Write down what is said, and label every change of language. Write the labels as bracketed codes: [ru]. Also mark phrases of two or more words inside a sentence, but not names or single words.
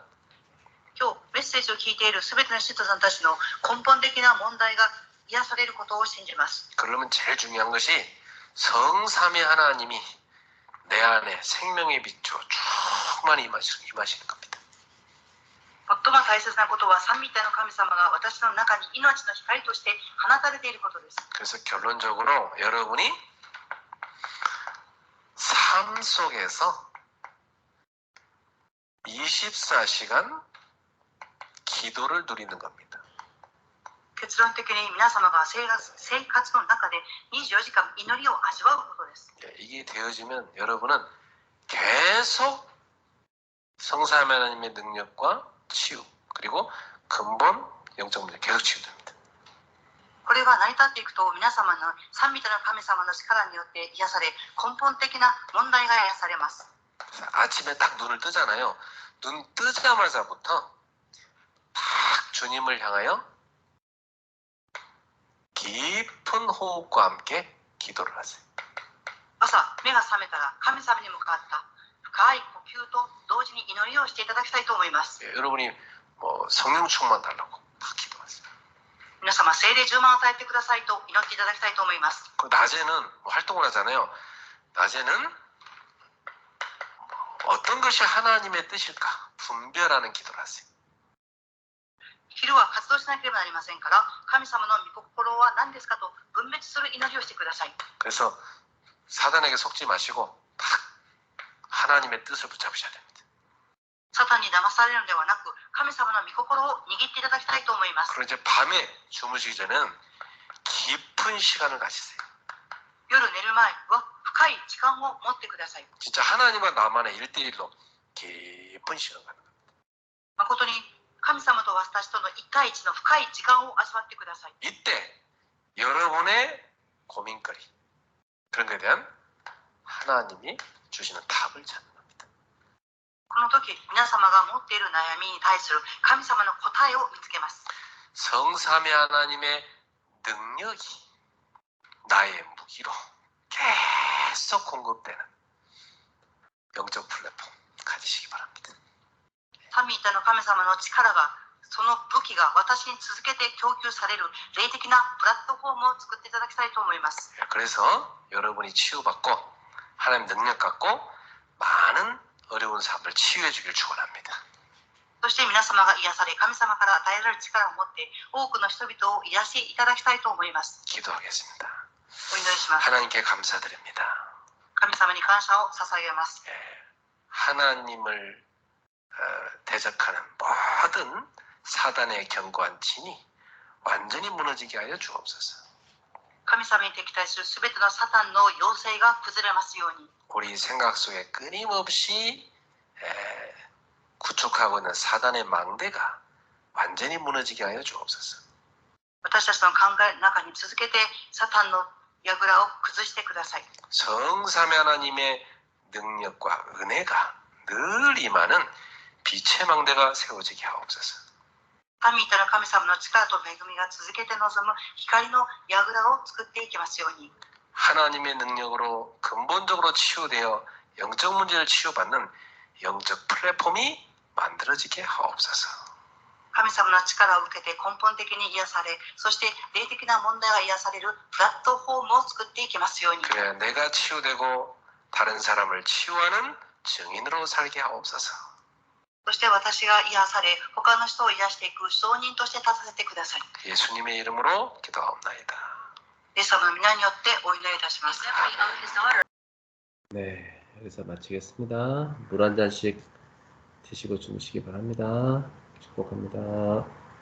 [ja] 今日メッセージを聞いているすべての信徒さんたちの根本的な問題が癒されることを信じます。 [ko] 그러면 제일 중요한 것이 성삼위 하나님이 내 안에 생명의 빛으로 충만히 임하시는 겁니다. [ja] 最も大切なことは三位一体の神様が私の中に命の光として放たれていることです。 [ko] 그래서 결론적으로 여러분이 삶 속에서 24시간 기도를 누리는 겁니다. [ja] 結論的に皆様が生活の中で24時間祈りを味わうことです。 [ko] 이게 되어지면 여러분은 계속 성삼위 하나님의 능력과 치유 그리고 근본 영적 문제 계속 치유됩니다. [ja] これが成り立っていくと皆様の三位一体の神様の力によって癒され、根本的な問題が癒されます。 [ko] 아침에 딱 눈을 뜨잖아요. 눈 뜨자마자부터 딱 주님을 향하여 깊은 호흡과 함께 기도를 하세요. [ja] 朝目が覚めたら神様に向かった深い呼吸と同時に祈りをしていただきたいと思います。 [ko] 여러분이 성령 충만 달라고 딱 기도하세요. [ja] 皆様聖霊充満を与えてくださいと祈っていただきたいと思います。 [ko] 낮에는 활동을 하잖아요. 낮에는 어떤 것이 하나님의 뜻일까 분별하는 기도를 하세요. [ja] 昼は活動しなければなりませんから、神様の御心は何ですかと分別する祈りをしてください。 [ko] 그래서 사단에게 속지 마시고 딱 하나님의 뜻을 붙잡으셔야 됩니다. [ja] サタンに騙されるのではなく、神様の御心を握っていただきたいと思います。 [ko] 그리고 이제 밤에 주무시기 전에는 깊은 시간을 가지세요. [ja] 夜寝る前は深い時間を持ってください。 [ko] 진짜 하나님과 나만의 1대1로 깊은 시간 가는 거예요. [ja] 誠に神様と私との一対一の深い時間を味わってください。 [ko] 이때 여러분의 고민거리 그런 것에 대한 하나님이 주시는 답을 찾는 겁니다. [ja] この時、皆様が持っている悩みに対する神様の答えを見つけます。 [ko] 성삼위 하나님의 능력이 나의 무기로 계속 공급되는 영적 플랫폼 가지시기 바랍니다. [ja] 三位一体の神様の力が、その武器が私に続けて供給される霊的なプラットフォームを作っていただきたいと思います。 [ko] 그래서 여러분이 치유받고 하나님 능력 갖고 많은 어려운 삶을 치유해 주길 축원합니다. [ja] そして皆様が癒され、神様から与えられる力を持って多くの人々を癒していただきたいと思います。 [ko] 기도하겠습니다. [ja] お祈りします。 [ko] 하나님께 감사드립니다. [ja] 神様に感謝を捧げます。 [ko] 하나님을 대적하는 모든 사단의 견고한 진이 완전히 무너지게 하여 주옵소서. [ja] 神様に敵対するすべてのサタンの要請が崩れますように、 [ko] 우리 생각 속에 끊임없이 구축하고 있는 사단의 망대가 완전히 무너지게 하여 주옵소서. [ja] 私たちの考えの中に続けてサタンの櫓を崩してください。 [ko] 성삼위 하나님의 능력과 은혜가 늘 임하는 빛의 망대가 세워지게 하옵소서. [ja] 神一体の神様の力と恵みが続けて望む光の櫓を作っていきますように、 [ko] 하나님의 능력으로 근본적으로 치유되어 영적 문제를 치유받는 영적 플랫폼이 만들어지게 하옵소서. [ja] 神様の力を受けて根本的に癒され、そして霊的な問題が癒されるプラットフォームを作っていきますように、 [ko] 그래야 내가 치유되고 다른 사람을 치유하는 증인으로 살게 하옵소서. [ja] そして私が癒され、他の人を癒していく証人として立たせてください。 [ko] 예수님의 이름으로 기도하옵나이다. [ja] イエス様の皆によってお祈りいたします。 [ko] 네, 여기서 마치겠습니다. 물 한 잔씩 드시고 주무시기 바랍니다. 축복합니다.